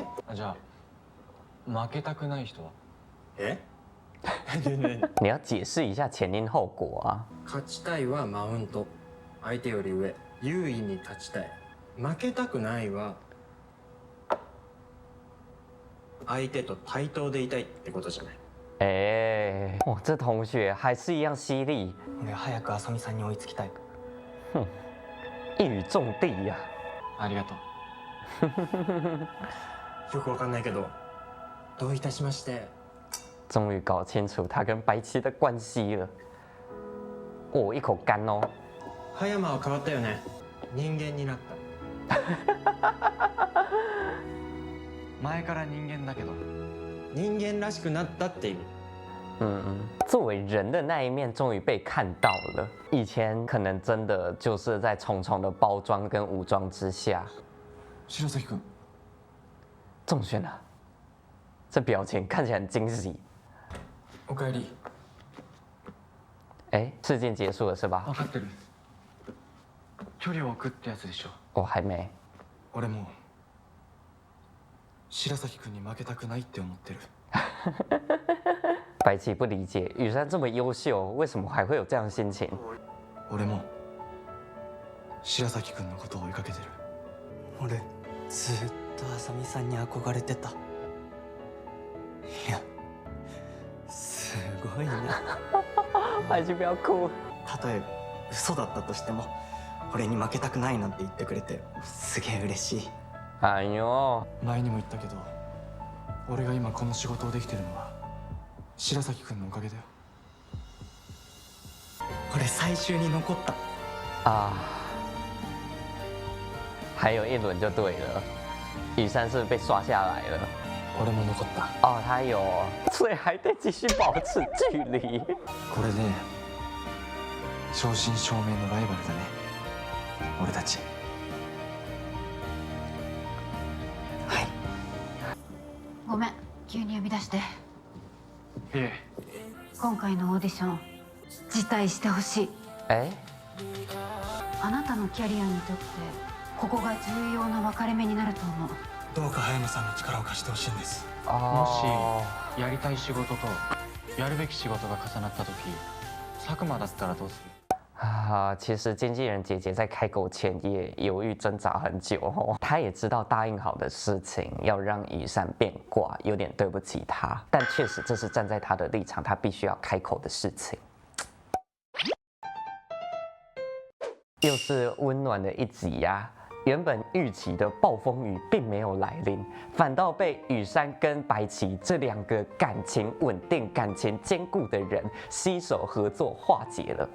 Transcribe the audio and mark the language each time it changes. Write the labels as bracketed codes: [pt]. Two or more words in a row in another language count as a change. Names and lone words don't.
[ja] じゃあ負けたくない人は？え？ [zh] 你要解释一下前因后果啊！ [ja] 勝ちたいはマウント、相手より上、優位に立ちたい。負けたくないは相手と対等でいたいってことじゃない。 [zh] 哎，哦，这同学还是一样犀利， [ja] 俺早く浅見さんに追いつきたい。 [zh] 一语中的呀！ [ja] ありがとう。よくわかんないけど、どういたしまして。 [zh] 终于搞清楚他跟白棋的关系了。哦，一口干哦。 [ja] 葉山は変わったよね。人間になった。前から人間だけど、人間らしくなったって意味。 [zh] 作为人的那一面终于被看到了。以前可能真的就是在重重的包装跟武装之下。 [ja] 白崎君。 [zh] 中选了，这表情看起来很惊喜。 [ja] おかえり。 [zh] 哎，事件结束了是吧？ [ja] 分かってる。距離を置くってやつでしょ。 [zh] 我还没。 [ja] 俺も白崎君に負けたくないって思ってる。 [zh] 白棋不理解雨山这么优秀，为什么还会有这样的心情？ [ja] 俺も白崎君のことを追いかけてる。俺ずっと浅見さんに憧れてた。いや、すごいね。 [zh] 白棋不要哭。 [ja] たとえ嘘だったとしても、俺に負けたくないなんて言ってくれてすげえ嬉しい。哎呦，前にも言ったけど、俺が今この仕事をできてるのは白崎君のおかげだよ。俺最終に残った。 [zh] 啊，还有一轮就对了。雨山是被刷下来了。 [ja] 俺も残った。 [zh] 哦，他有，所以还得继续保持距离。 [ja] これで正真正銘のライバルだね、俺たち。はい。ごめん、急に呼び出して。いえ。今回のオーディション辞退してほしい。哎，あなたのキャリアにとってここが重要な分かれ目になると思う。どうか葉山さんの力を貸してほしいんです。もしやりたい仕事とやるべき仕事が重なった時、佐久間だったらどうする？ [zh] 啊，其实经纪人姐姐在开口前也犹豫挣扎很久哦，她也知道答应好的事情要让雨山变卦，有点对不起她，但确实这是站在她的立场，她必须要开口的事情。又是温暖的一集呀、 原本预期的暴风雨并没有来临，反倒被羽山跟白起这两个感情稳定、感情坚固的人携手合作化解了。